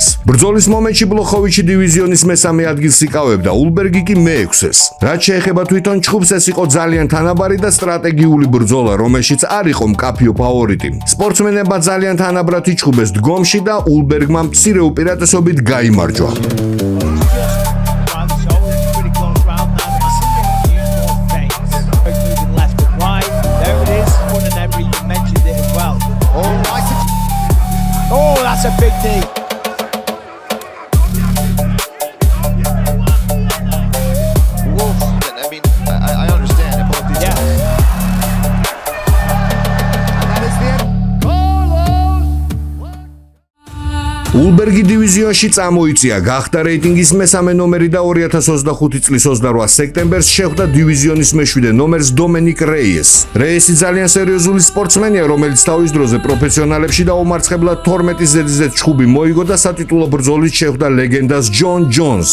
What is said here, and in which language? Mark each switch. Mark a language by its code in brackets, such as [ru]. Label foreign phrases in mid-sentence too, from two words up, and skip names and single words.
[ka] ბრძოლის მომენტში ბლოხოვიჩი დივიზიონის მესამე ადგილს იკავებდა, ულბერგი კი მე-6-ს. რაც შეეხება თვითონ ჩხუბს, ეს იყო ძალიან თანაბარი და სტრატეგიული ბრძოლა, რომელშიც არ იყო მკაფიო ფავორიტი. სპორტსმენებმა ძალიან თანაბრად იჩხუბეს დგომში და ულბერგმა მცირე უპირატესობით გაიმარჯვა. [en] Oh, that's a big knee. Wolf, I mean, I understand it. Both these guys. And that is the end. [ka] ულბერგი დივიზიონში წამოიწია, გახდა რეიტინგის მესამე ნომერი და 2025 წლის 28 სექტემბერს შეხვდა დივიზიონის მეშვიდე ნომერს დომენიკ რეიესს. რეიესი ძალიან სერიოზული სპორტსმენია, რომელიც თავის დროზე პროფესიონალებში და უმარცხებლად 12 ზედიზედ ჩხუბი მოიგო და სატიტულო ბრძოლით შეხვდა ლეგენდას ჯონ ჯონსს.